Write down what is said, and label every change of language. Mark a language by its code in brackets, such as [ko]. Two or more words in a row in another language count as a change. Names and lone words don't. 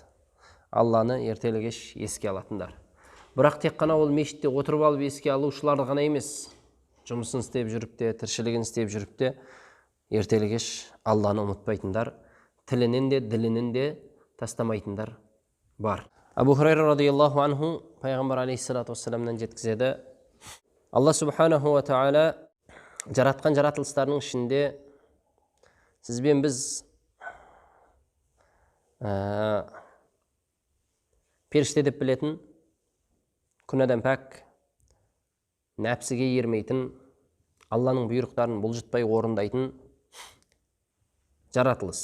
[kk] Алланы ертелі кеш еске алатындар. Бірақ тек қана ол мешітте отырып алып еске алушылар ғана емес, жұмысын істеп жүріп те, тіршілігін істеп жүріп те, ертелі кеш Алланы ұмытпайтындар, тілінен де, ділінен де тастамайтындар бар. Абу Хурайра радиаллаху анху пайғамбар алейхиссалату вассаламнан жеткізеді. Алла субханаху ва тағала жаратқан жаратылыстарының ішінде сіз бен біз періште деп білетін, күнәдан пәк, нәпсіге ермейтін, Алланың бұйрықтарын бұлжытпай орындайтын жаратылыс.